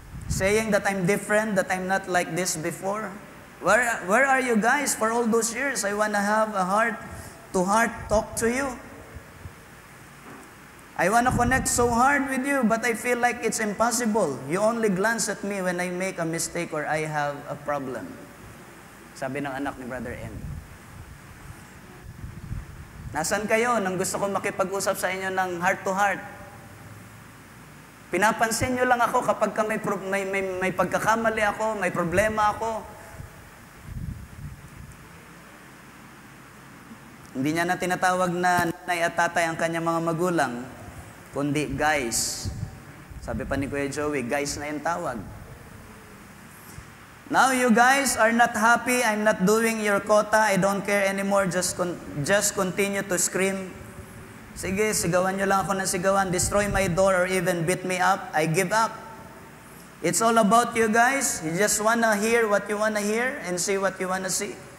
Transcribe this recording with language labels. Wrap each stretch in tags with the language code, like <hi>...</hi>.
<en>Saying that I'm different, that I'm not like this before? Where are you guys for all those years? I wanna have a heart-to-heart talk to you. I wanna connect so hard with you, but I feel like it's impossible. You only glance at me when I make a mistake or I have a problem."</en> <tl>Sabi ng anak ni Brother M. Nasaan kayo nang gusto kong makipag-usap sa inyo ng heart-to-heart? Pinapansin nyo lang ako kapag may pagkakamali ako, may problema ako. Hindi niya na tinatawag na nanay at tatay ang kanyang mga magulang, kundi guys. Sabi pa ni Kuya Joey, guys na yung tawag.</tl> <en>"Now you guys are not happy, I'm not doing your quota, I don't care anymore, just continue to scream.</en> <tl>Sige, sigawan nyo lang ako ng sigawan,</tl> <en>destroy my door or even beat me up, I give up. It's all about you guys, you just wanna hear what you wanna hear and see what you wanna see.</en>